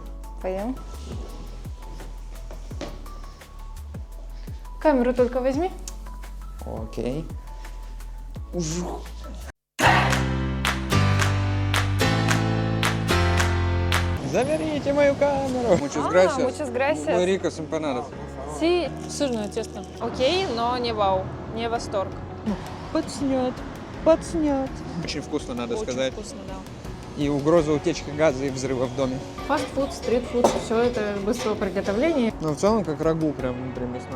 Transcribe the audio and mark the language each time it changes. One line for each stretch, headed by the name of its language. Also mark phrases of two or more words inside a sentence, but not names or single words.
Russian: Пойдем. Камеру только возьми. Окей. Заберите мою камеру.
Spanish: Muchas gracias. Muchas gracias. Muy ricos empanadas.
Russian: Си, сырное тесто. Окей, но не вау, не восторг. Подснят. Очень вкусно, надо Очень сказать. вкусно, да. И угроза утечки газа и взрыва в доме. Фастфуд, стритфуд, все это быстрого приготовления. Но в целом как рагу прям внутри мясное.